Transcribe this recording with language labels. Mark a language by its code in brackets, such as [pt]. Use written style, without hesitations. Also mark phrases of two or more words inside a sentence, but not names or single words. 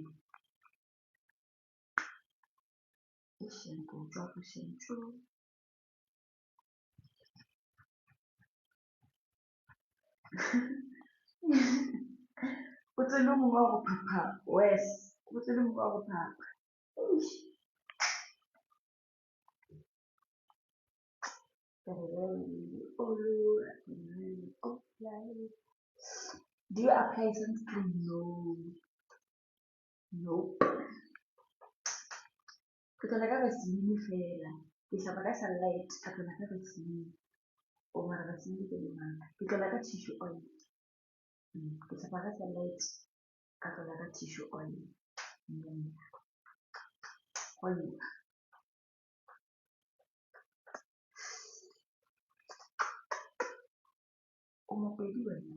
[nso] shampoo tswa go shampoo o tsene mongwe wa go phapha wes o tsene mongwe wa go phapha. Eish. [en] Oh, do you apply sunscreen? No. Nope. [nso] Ke tlola ka vaseline fela, ke hlapa ka sunlight ka tlola ka vaseline. O mara vaseline ke lemaka, ke tlola ka [en] tissue oil. [nso] Ke hlapa ka sunlight ka tlola ka [en] tissue oil. [nso] Go liwa. O mopedi wena?